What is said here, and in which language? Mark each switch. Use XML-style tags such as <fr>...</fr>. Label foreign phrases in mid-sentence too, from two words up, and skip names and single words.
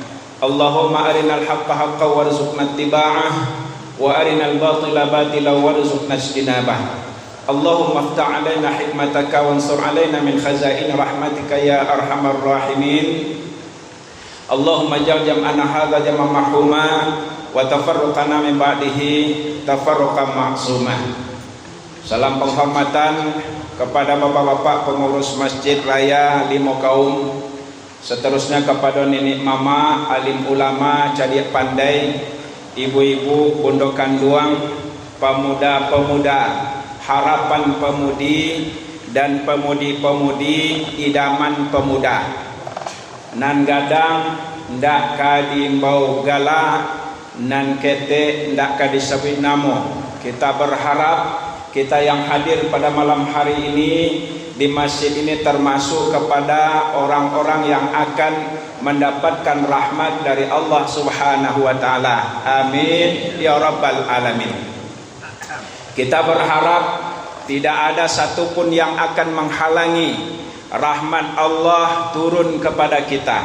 <ar>اللهم أرنا الحق حقا وارزقنا اتباعه وأرنا الباطل باطلا وارزقنا اجتنابه. اللهم افتح علينا حكمتك وانشر علينا من خزائن رحمتك يا أرحم الراحمين. اللهم اجعل جمعنا هذا جمعا مرحوما وتفرقنا من بعده تفرقا معصوما.</ar> <id>Salam penghormatan kepada bapak-bapak pengurus Masjid Raya Limo Kaum, seterusnya kepada nenek mama, alim ulama,</id> <min>cadiak pandai,</min> <id>ibu-ibu,</id> <min>bundokan duang,</min> <id>pemuda-pemuda, harapan pemudi dan pemudi-pemudi, idaman pemuda.</id> <min>Nan gadang ndak kadimbau gala, nan kete ndak kadisabit namo.</min> <id>Kita berharap kita yang hadir pada malam hari ini di masjid ini termasuk kepada orang-orang yang akan mendapatkan rahmat dari Allah</id> <ar>سبحانه وتعالى. آمين يا رب العالمين.</ar> <id>Kita berharap tidak ada satupun yang akan menghalangi rahmat Allah turun kepada kita.</id>